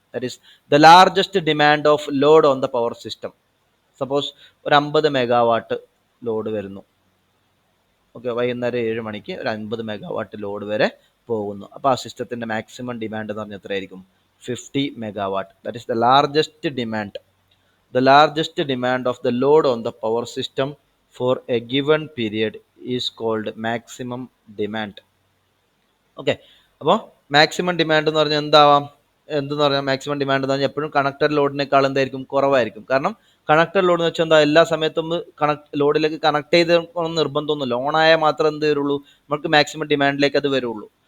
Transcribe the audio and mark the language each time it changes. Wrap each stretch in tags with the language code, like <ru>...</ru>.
<en>That is the largest demand of load on the power system.</en> <ml>Suppose ഒരു 50 megawatt load വരുന്നു. Okay, വൈകുന്നേരം 7 മണിക്ക് ഒരു 50 മെഗാവാട്ട് ലോഡ് വരെ പോകുന്നു. അപ്പോൾ ആ സിസ്റ്റത്തിൻ്റെ മാക്സിമം ഡിമാൻഡ് എന്ന് പറഞ്ഞാൽ എത്രയായിരിക്കും?</ml> <en>50 megawatt. That is the largest demand. The largest demand of the load on the power system for a given period is called maximum demand.</en> <ml>Okay, അപ്പോൾ മാക്സിമം ഡിമാൻഡ് എന്ന് പറഞ്ഞാൽ എന്താവാം? എന്തെന്ന് പറഞ്ഞാൽ മാക്സിമം ഡിമാൻഡ് എന്ന് പറഞ്ഞാൽ എപ്പോഴും കണക്റ്റഡ് ലോഡിനേക്കാൾ എന്തായിരിക്കും? കുറവായിരിക്കും. കാരണം കണക്റ്റഡ് ലോഡ് എന്ന് വെച്ചാൽ എന്താ, എല്ലാ സമയത്തും ലോഡിലേക്ക് കണക്ട് ചെയ്ത് നിർബന്ധമൊന്നുമില്ല. ഓണായാൽ മാത്രം എന്ത് വരുള്ളൂ? നമുക്ക് മാക്സിമം ഡിമാൻഡിലേക്ക് അത് വരുള്ളൂ.</ml>